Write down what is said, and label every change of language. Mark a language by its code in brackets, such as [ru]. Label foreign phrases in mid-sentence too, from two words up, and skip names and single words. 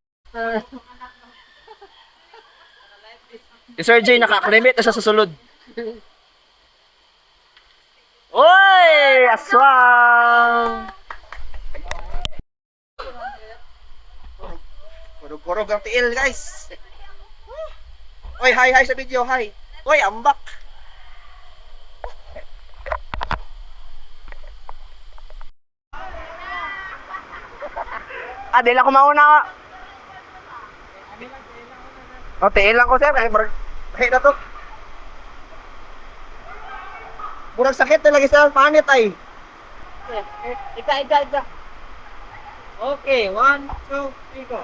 [ceb] Si Sir J naka-acclimate na siya sa sulod. Oy! Aswang! Kurog-kurog ang tiil, guys. Oy, hi sa video, hi. Oy, ambak. Di lang ko mauna. Tiil lang ko, sir. [tl] Kahit na to. [ceb] Murag sakit talaga sa panit ay. Ika. [en] Okay, 1, 2, 3, go.